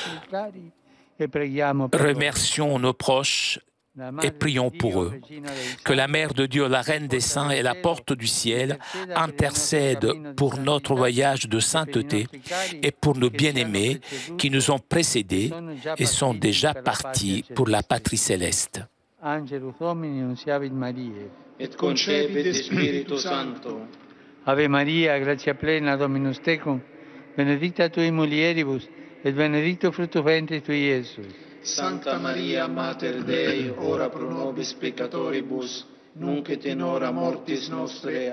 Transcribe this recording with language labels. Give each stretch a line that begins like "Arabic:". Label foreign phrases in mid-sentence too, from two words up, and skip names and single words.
French: Remercions nos proches et prions pour eux. Que la Mère de Dieu, la Reine des Saints et la Porte du Ciel intercèdent pour notre voyage de sainteté et pour nos bien-aimés qui nous ont précédés et sont déjà partis pour la patrie céleste.
Latin: Et concepit Spiritus Sancto. Ave Maria, gratia plena, Dominus tecum, benedicta tui mulieribus, et benedictus fructus ventris tui, Iesus. Sancta Maria, Mater Dei, ora pro nobis peccatoribus, nunc et in hora mortis nostre.